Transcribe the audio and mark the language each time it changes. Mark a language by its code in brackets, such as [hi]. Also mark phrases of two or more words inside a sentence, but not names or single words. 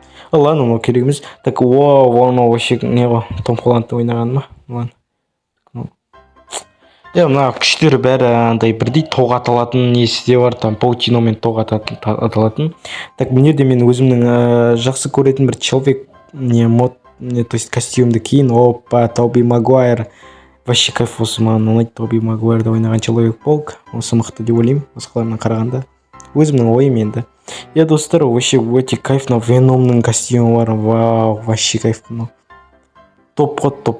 [kk] Ладно, мынау керек емес. Так, вау, мынау вообще не ғой? Том Холландты ойнаған ма? Ладно. Мына күштері бәрі андай бірдей тоқ аталатын несі де бар, там паутиномен тоқ аталатын. Так, бұл жерде мен өзімнің жақсы көретін бір [ru] человек то есть [kk] костюмді киін. Опа, Тоби Магуайр. Вообще кайф, осы маған ұнайды. Тоби Магуайрда ойнаған Человек-паук. Осы мықты деп ойлаймын, басқаларынан қарағанда. Өзімнің ойым енді. Достар, вообще өте кайф, мынау Веномның костюмі бар. Вау, [ru] вообще кайф. [kk] Топ қой, топ.